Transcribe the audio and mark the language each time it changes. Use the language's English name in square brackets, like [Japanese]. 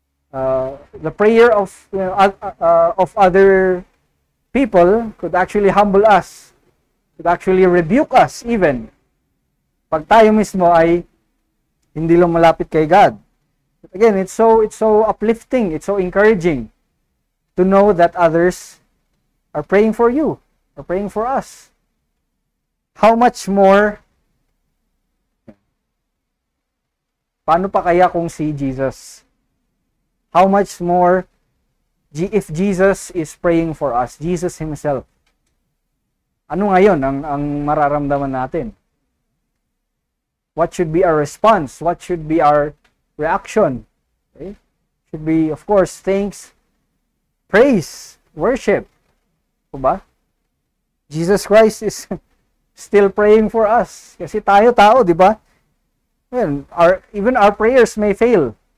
[English] The prayer of other people could actually humble us. Could actually rebuke us even. [Filipino] Pag tayo mismo ay hindi lang malapit kay God. [English] But again, it's so uplifting, it's so encouraging to know that others are praying for you, are praying for us. How much more, [Filipino] paano pa kaya kung si Jesus? [English] How much more if Jesus is praying for us, Jesus Himself? [Filipino] Ano ngayon ang mararamdaman natin? [English] What should be our response? What should be our reaction? Okay? Should be, of course, thanks, praise, worship. [Filipino] Diba? [English] Jesus Christ is still praying for us. [Filipino] Kasi tayo tao, di ba? [English] Well, even our prayers may fail.